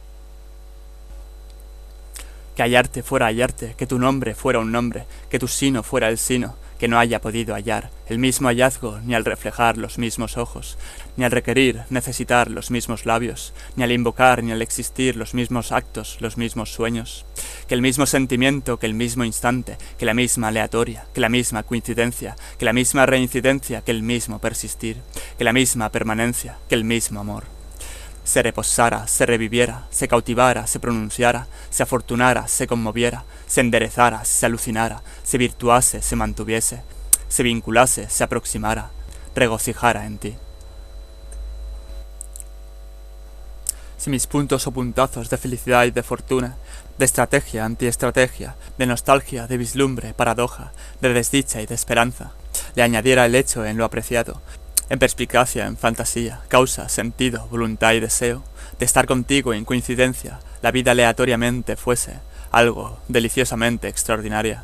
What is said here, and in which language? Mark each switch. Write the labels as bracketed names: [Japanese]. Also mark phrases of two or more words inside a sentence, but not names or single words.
[Spanish] Que hallarte fuera hallarte, que tu nombre fuera un nombre, que tu sino fuera el sino, que no haya podido hallar el mismo hallazgo ni al reflejar los mismos ojos, ni al requerir, necesitar los mismos labios, ni al invocar ni al existir los mismos actos, los mismos sueños, que el mismo sentimiento, que el mismo instante, que la misma aleatoria, que la misma coincidencia, que la misma reincidencia, que el mismo persistir, que la misma permanencia, que el mismo amor. Se reposara, se reviviera, se cautivara, se pronunciara, se afortunara, se conmoviera, se enderezara, se alucinara, se virtuase, se mantuviese, se vinculase, se aproximara, regocijara en ti. Si mis puntos o puntazos de felicidad y de fortuna, de estrategia, antiestrategia, de nostalgia, de vislumbre, paradoja, de desdicha y de esperanza, le añadiera el hecho en lo apreciado, en perspicacia, en fantasía, causa, sentido, voluntad y deseo, de estar contigo en coincidencia, la vida aleatoriamente fuese algo deliciosamente extraordinaria.